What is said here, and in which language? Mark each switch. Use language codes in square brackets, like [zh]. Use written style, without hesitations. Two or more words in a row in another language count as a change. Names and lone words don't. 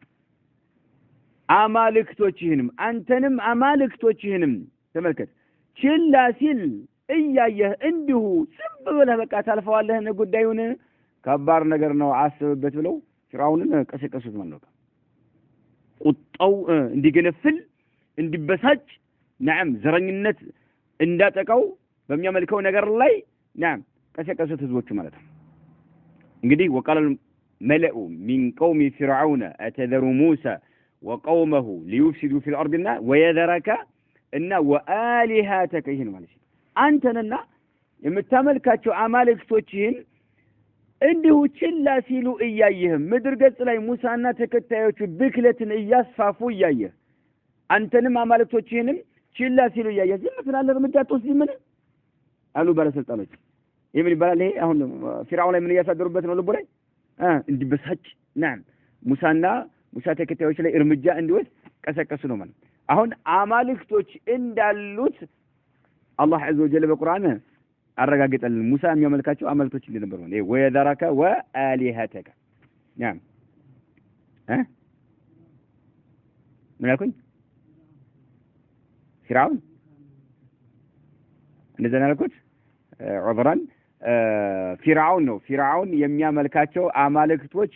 [am] አማልክቶችህንም አንተንም አማልክቶችህንም ተመልከት ችላ ሲል እያየህ እንዲሁ ዝም ብለህ በቃ ታልፈዋለህ ጉዳዩን ከባድ ነገር ነው አስብበት ብለው ፍርዓውንን ቀሰቀሱት ማለት ነው። ቁጣው እንዲገነፍል እንዲበሳጭ نعم ዘረኝነት እንዳጠቃው በሚያመልከው ነገር ላይ نعم ቀሰቀሱት ህዝቦቹ ማለት ነው። እንግዲህ [ar] وقال الملأ من قوم فرعون أتذر موسى وقومه ليفسدوا في الأرض ويذرك إن وآلهتك [am] ይሄን ማለት ነው። አንተንና የምታመልካቸው አማልክቶችህን እንዲሁ ችላ ሲሉ እያየህ ምድር ገጽ ላይ ሙሳና ተከታዮቹ ብክለትን እያስፋፉ እያየህ አንተንም አማልክቶችህንም ችላ ሲሉ እያየህ ዝም ትላለህ? እርምጃ አትወስድም? ምን አሉ ባለስልጣኖች። ይሄ ምን ይባላል? ይሄ አሁን ፊርዓውን ላይ ምን እያሳደሩበት ነው? ልቡ ላይ እንዲበሳጭ نعم ሙሳ ተከታዮች ላይ እርምጃ እንዲወስድ ቀሰቀሱ ነው ማለት። አሁን አማልክቶች እንዳሉት አላህ [ar] عز وجل [am] በቁርአን አረጋግጠልን። ሙሳ የሚያመልካቸው አማልክቶች እንደነበሩ ነው። ይሄ [ar] ويذرك وآلهتك نعم [am] ምን አልኩኝ? ፊርዓውን እንደዛ ነው ያልኩት። ዑዝራን ፊርዓውን ነው። ፊርዓውን የሚያመልካቸው አማልክቶች